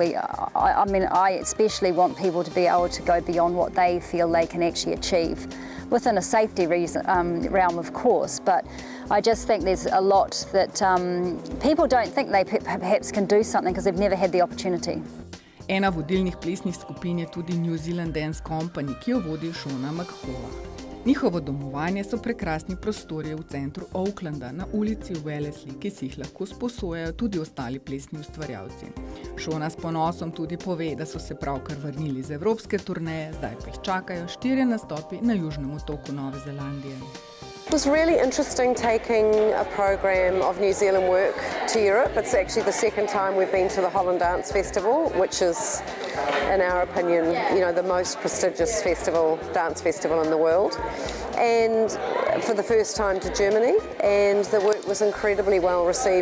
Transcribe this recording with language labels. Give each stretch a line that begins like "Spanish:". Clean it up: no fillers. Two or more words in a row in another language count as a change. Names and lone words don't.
English: I especially want people to be able to go beyond what they feel they can actually achieve, within a safety realm of course, but I just think there's a lot that people don't think they perhaps can do something because they've never had the opportunity.
Slovenian: Ena vodilnih plesnih skupin je tudi New Zealand Dance Company, ki jo vodi Masha&Giancarlo. Njihovo domovanje so prekrasni prostori v centru Aucklanda na ulici Wellesley, ki si jih lahko sposojajo tudi ostali plesni ustvarjalci. Shona s ponosom tudi pove, da so se pravkar vrnili z evropske turneje, zdaj pa jih čakajo 4 nastopi na južnem otoku Nove Zelandije.
English: It was really interesting taking a program of New Zealand work to Europe. It's actually the second time we've been to the Holland Dance Festival, which is, in our opinion, the most prestigious dance festival in the world. And for the first time to Germany, and the work was incredibly well received.